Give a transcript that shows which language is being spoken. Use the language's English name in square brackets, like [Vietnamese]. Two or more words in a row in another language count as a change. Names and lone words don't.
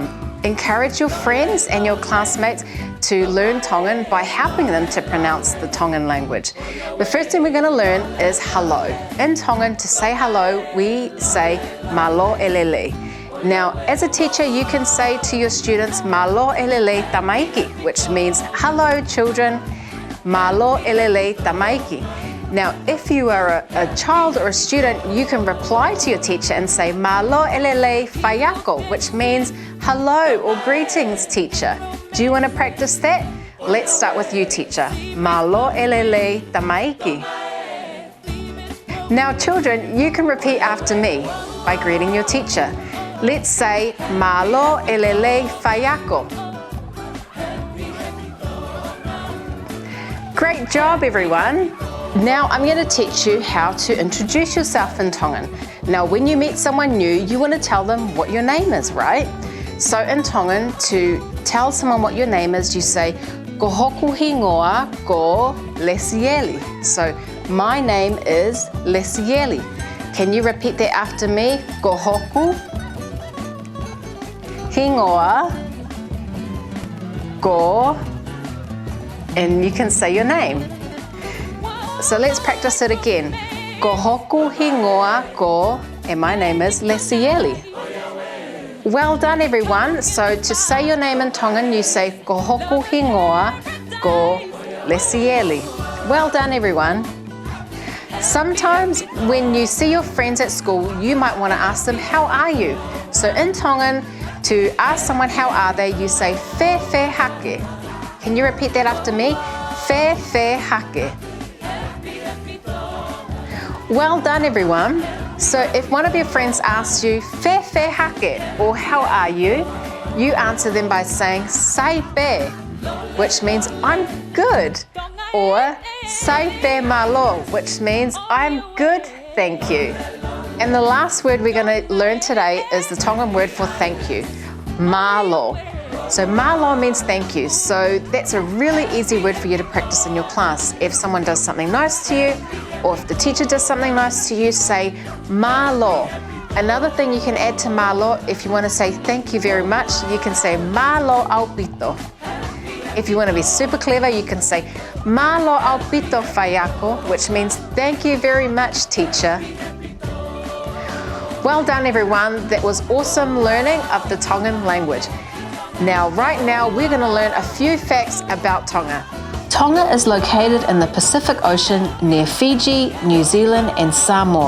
[English] Encourage your friends and your classmates to learn Tongan by helping them to pronounce the Tongan language. The first thing we're going to learn is hello. In Tongan, to say hello, we say [Tongan] Malo elele. [English] Now, as a teacher, you can say to your students, [Tongan] Malo elele tamaiki, [English] which means hello children, [Tongan] Malo elele tamaiki. [English] Now, if you are a child or a student, you can reply to your teacher and say, [Tongan] Malo elele faiako, [English] which means hello or greetings, teacher. Do you want to practice that? Let's start with you, teacher. [Tongan] Malo elele tamaiki. [English] Now, children, you can repeat after me by greeting your teacher. Let's say, [Tongan] Malo elele faiako. [English] Great job, everyone. Now I'm going to teach you how to introduce yourself in Tongan. Now when you meet someone new, you want to tell them what your name is, right? So in Tongan, to tell someone what your name is, you say, [Tongan] Ko hoku hingoa ko Lesieli. [English] So my name is Lesieli. Can you repeat that after me? [Tongan] Ko hoku hingoa ko, [English] and you can say your name. So let's practice it again. [Tongan] Ko hoku hingoa ko, [English] and my name is Lesieli. Well done, everyone. So to say your name in Tongan, you say [Tongan] ko hoku hingoa ko Lesieli. [English] Well done, everyone. Sometimes when you see your friends at school, you might want to ask them, how are you? So in Tongan, to ask someone how are they, you say faiake. Can you repeat that after me? Faiake. Well done, everyone. So if one of your friends asks you, faiake, or how are you? You answer them by saying, [Tongan] sai pe, [English] which means I'm good. Or [Tongan] sai pe malo, [English] which means I'm good, thank you. And the last word we're going to learn today is the Tongan word for thank you, Malo. So Malo means thank you. So that's a really easy word for you to practice in your class. If someone does something nice to you, or if the teacher does something nice to you, say Malo. Another thing you can add to Malo, if you want to say thank you very much, you can say [Tongan] Malo aupito. [English] If you want to be super clever, you can say [Tongan] Malo aupito faiako, [English] which means thank you very much, teacher. Well done, everyone. That was awesome learning of the Tongan language. Now, right now, we're going to learn a few facts about Tonga. Tonga is located in the Pacific Ocean near Fiji, New Zealand and Samoa.